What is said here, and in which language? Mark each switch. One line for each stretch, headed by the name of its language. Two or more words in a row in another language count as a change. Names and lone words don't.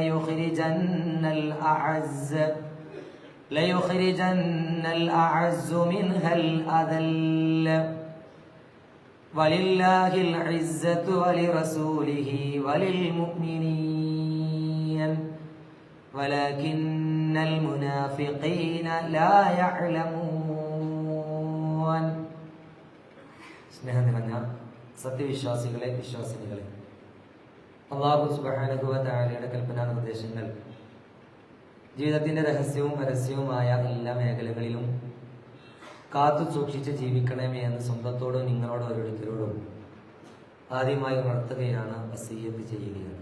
Arabic: ليخرجن الأعز منها الأذل ولله العزة ولرسوله وللمؤمنين ولكن المنافقين لا يعلمون.
Malayalam: സ്നേഹം നിറഞ്ഞ സത്യവിശ്വാസികളെ, വിശ്വാസിനികളെ,
Arabic: الله سبحانه وتعالى
Malayalam: കൽപ്പനാ നിർദ്ദേശങ്ങൾ ജീവിതത്തിന്റെ രഹസ്യവും പരസ്യവുമായ എല്ലാ മേഖലകളിലും കാത്തു സൂക്ഷിച്ച് ജീവിക്കണമേ എന്ന് സ്വന്തത്തോടും നിങ്ങളോടും ഓരോരുത്തരോടും ആദ്യമായി ഉണർത്തുകയാണ്, വസിയ്യത്ത് ചെയ്യുകയാണ്.